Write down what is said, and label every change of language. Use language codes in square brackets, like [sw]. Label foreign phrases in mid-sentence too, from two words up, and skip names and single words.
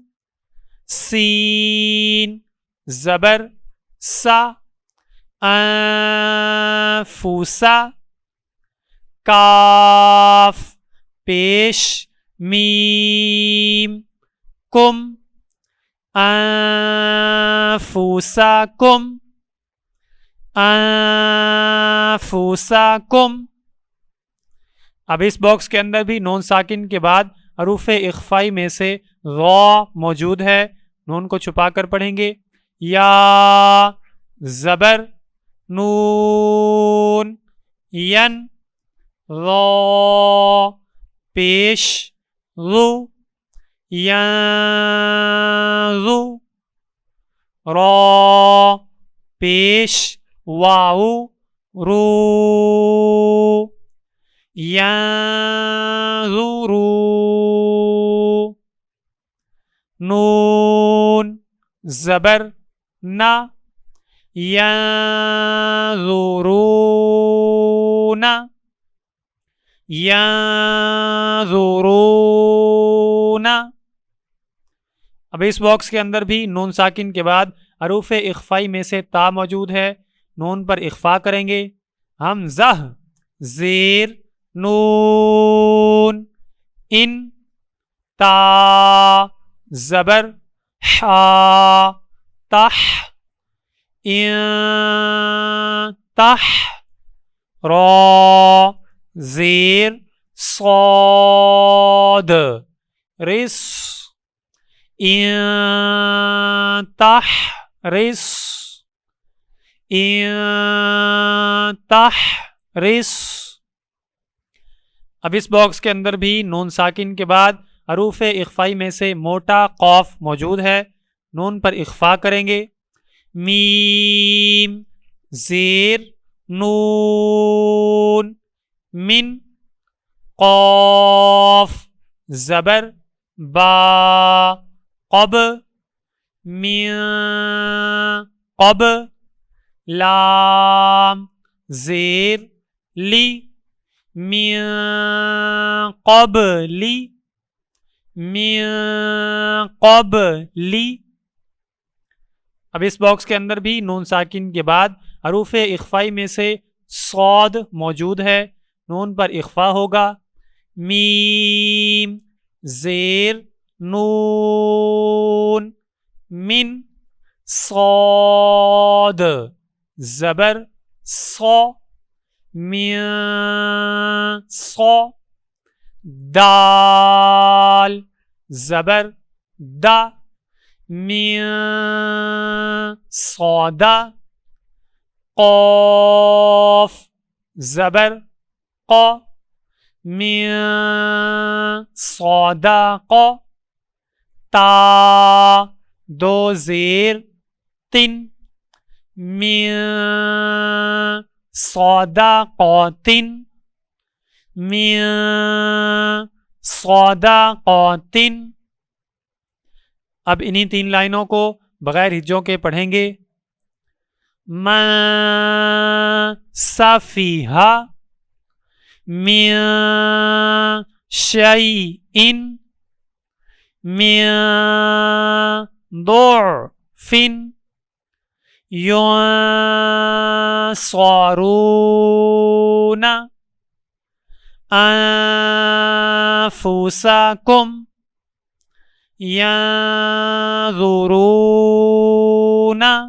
[ur] سین زبر سا، انفوسا، کاف پیش میم، کم، انفوساکم، انفسکم۔ اب اس باکس کے اندر بھی نون ساکن کے بعد حروف اخفائی میں سے را موجود ہے، نون کو چھپا کر پڑھیں گے. یا زبر نون، ین را پیش رو، ینظو، را پیش واو رو، ینظرو. نون زبر نا، ینظرون، ینظرون. اب اس باکس کے اندر بھی نون ساکن کے بعد حروف اخفائی میں سے تا موجود ہے، نون پر اخفا کریں گے. حمزہ زیر نون، ان تا زبر حا تح، ان تح. را زیر صاد رس، ان تح رس، ان تح رس. اب اس باکس کے اندر بھی نون ساکن کے بعد حروف اخفائی میں سے موٹا قاف موجود ہے، نون پر اخفا کریں گے. میم زیر نون، من قاف زبر با قب، من قب. لام زیر لی، من قبلی، من قبلی. اب اس باکس کے اندر بھی نون ساکن کے بعد حروف اخفائی میں سے صاد موجود ہے، نون پر اخفا ہوگا. میم زیر نون، من صاد زبر صا، من صا. دال زبر دا، من صادا. قاف زبر قا، من صادقا. تا دو زیر تن، من صادقات، من صادقات. اب انہی 3 لائنوں کو بغیر ہجوں کے پڑھیں گے. [ar] من سفیہا، من شیئن، من ضعف، ینصرون انفسکم، ینظرون.